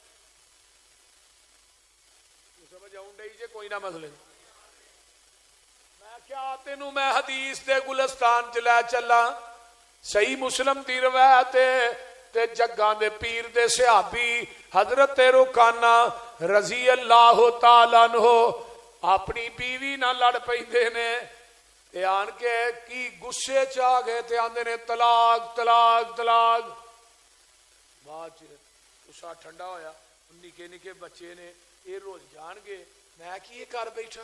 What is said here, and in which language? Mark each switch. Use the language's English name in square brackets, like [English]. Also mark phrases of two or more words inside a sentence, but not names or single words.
[Punjabi] سمجھ آؤن ڈئی جے کوئی نہ مسلے. میں کیا تینوں میں حدیث دے گلستان چ لے چلا. صحیح مسلم دی روایت تے جگاں دے پیر دے صحابی حضرت رکانہ [Arabic] رضي الله تعالى عنه [Punjabi] اپنی بیوی نال لڑ پیندے نے تے آن کے کی غصے چ آ گئے تے آندے نے طلاق طلاق طلاق. بعد چ غصہ ٹھنڈا ہویا، نکے نکے بچے نے یہ روز جانگے میں کی یہ کر بیٹھا.